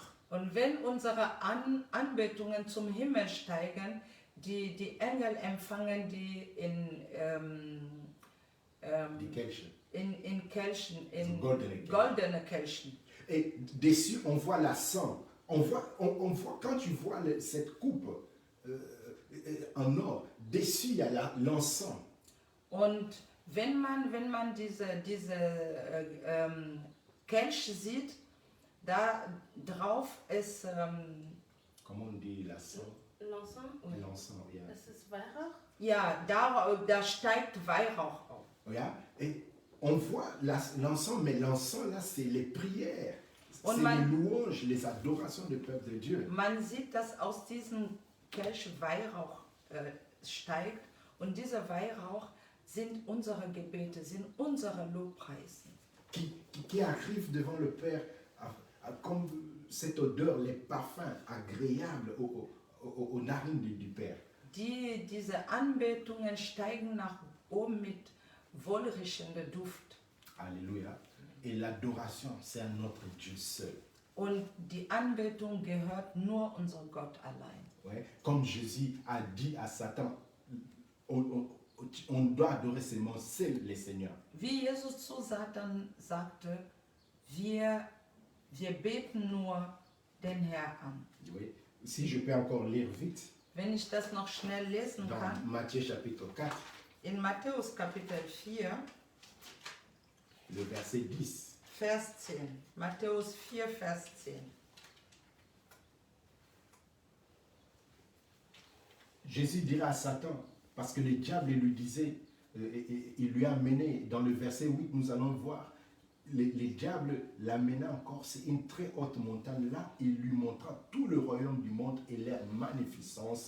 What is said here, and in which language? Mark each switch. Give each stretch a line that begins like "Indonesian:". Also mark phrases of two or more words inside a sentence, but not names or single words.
German: Und wenn unsere Anbetungen zum Himmel steigen, die Engel empfangen die Die Kelchen. in Kelchen, in Goldene Kelchen. goldene Kelchen.
French: Et dessus, on voit la sang. On voit, quand tu vois cette coupe en or, dessus, il y a l'encens.
German: Und wenn man diese Kelch sieht, da drauf ist
French: Comment on dit la sang? L'encens, L'encens, yeah.
German: das ist Weihrauch. ja, da steigt Weihrauch auf. Yeah.
French: Et on voit l'encens, mais l'encens là, c'est les prières.
German: Und
French: C'est
German: man-
French: les louanges, les adorations du peuple de Dieu.
German: Man sieht, dass aus diesem Kelch Weihrauch steigt und dieser Weihrauch sind unsere Gebete, sind unsere Lobpreisen.
French: Qui arrivent devant le Père comme cette odeur, les parfums agréables aux narines du Père.
German: Diese Anbetungen steigen nach oben mit wohlriechendem Duft.
French: Alléluia. Et l'adoration, c'est à notre Dieu seul.
German: Und die Anbetung gehört nur unserem Gott allein.
French: Ouais. Comme Jésus a dit à Satan, on doit adorer seulement seul le Seigneur.
German: Wie Jesus zu Satan sagte, wir beten nur den Herrn an.
French: Oui. Si je peux encore lire vite,
German: Wenn ich das noch schnell lesen
French: dans
German: kann,
French: Matthieu chapitre 4,
German: in Matthäus Kapitel 4,
French: le verset 10.
German: Vers 10. Matthäus 4, Vers 10.
French: Jésus dira à Satan, parce que le diable lui disait, il lui a amené, dans le verset 8, nous allons voir, le diable l'amena encore, c'est une très haute montagne, là, il lui montra tout le royaume du monde et leur magnificence.